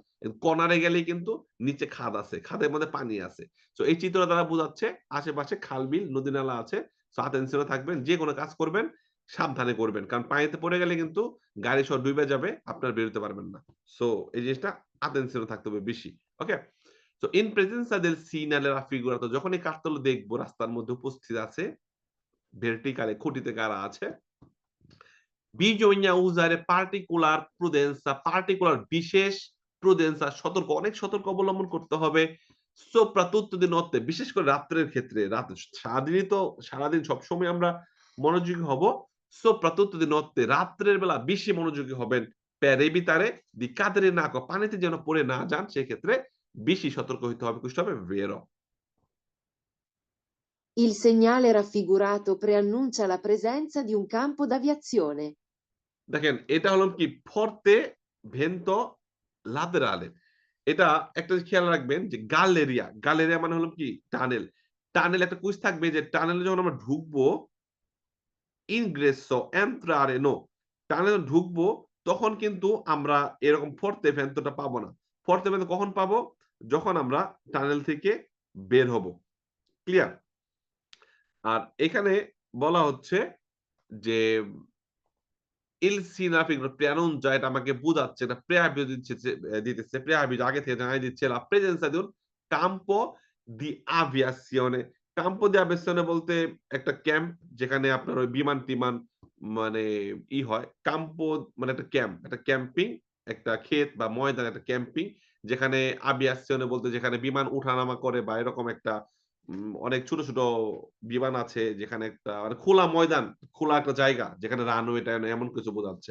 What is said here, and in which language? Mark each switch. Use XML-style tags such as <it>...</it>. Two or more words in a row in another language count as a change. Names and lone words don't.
<bn>কর্নারে গেলেই কিন্তু নিচে খাদ আছে। খাদের মধ্যে পানি আছে। সো এই চিত্র দ্বারা বোঝাচ্ছে আশেপাশে খাল-বিল, নদী-নালা আছে। সো attention এ থাকবেন। যেকোনো কাজ করবেন সাবধানে করবেন। কারণ পানিতে পড়ে গেলে কিন্তু গাড়ি সহ ডুইবা যাবে। আপনারা বেরোতে পারবেন না। সো এই জিনিসটা attention এ থাকতে হবে বেশি। ওকে? সো</bn> <it>in presenza del segnale raffigurato</it> <bn>যখন এই কার্তলে দেখবো রাস্তার মধ্যে উপস্থিত আছে, verticale খুঁটিতে গাড়া আছে,</bn> <it>bisogna usare particolar prudenza, particolar</it> <bn>বিশেষ prudenza সতর্ক, অনেক সতর্ক অবলম্বন করতে হবে।</bn> <it>soprattutto di notte</it> <bn>বিশেষ করে রাত্রের ক্ষেত্রে। সারাদিনই তো সারাদিন সবসময় আমরা মনোযোগী হব।</bn> <it>soprattutto di notte</it> <bn>রাত্রের বেলা বেশি মনোযোগী হবেন।</bn> <it>per evitare di cadere in acqua</it> <bn>পানিতে যেন পড়ে না যান সেক্ষেত্রে বেশি সতর্ক হইতে হবে। questo হবে vero.</bn> <it>Il segnale raffigurato preannuncia la presenza di un campo d'aviazione.</it> <bn>দেখেন এটা হলো কি</bn> <it>forte vento laterale.</it> <bn>এটা একটা জিনিস খেয়াল রাখবেন যে গালেরিয়া, গালেরিয়া মানে হলো কি টানেল। টানেল একটা কুইজ থাকবে যে টানেলে যখন আমরা ঢুকবো</bn> <it>ingresso entrare no</it> <bn>টানেলে ঢুকবো তখন কিন্তু আমরা এরকম</bn> <it>forte vento</it> <bn>পাবো না।</bn> <it>forte vento</it> <bn>কখন পাবো? যখন আমরা টানেল থেকে বের হব। ক্লিয়ার? আর এখানে বলা হচ্ছে যে</bn> <it>il sindaco preannuncia</it> <bn>এটা আমাকে বুঝাচ্ছে, এটা preavviso দিতেছে। preavviso আগে থেকে জানাই দিচ্ছে</bn> <it>la presenza di un campo di aviazione. campo di aviazione</it> <bn>বলতে একটা ক্যাম্প যেখানে আপনার ওই বিমান-টিমান মানে হয়। campo মানে একটা ক্যাম্প, একটা ক্যাম্পিং, একটা ক্ষেত বা ময়দান একটা ক্যাম্পিং যেখানে aviazione বলতে যেখানে বিমান উঠানামা করে বা এরকম একটা অনেক ছোট, ছোট বিমান আছে যেখানে একটা মানে খোলা ময়দান, খোলা একটা জায়গা যেখানে রানওয়ে-টানওয়ে এমন কিছু বোঝাচ্ছে।</bn>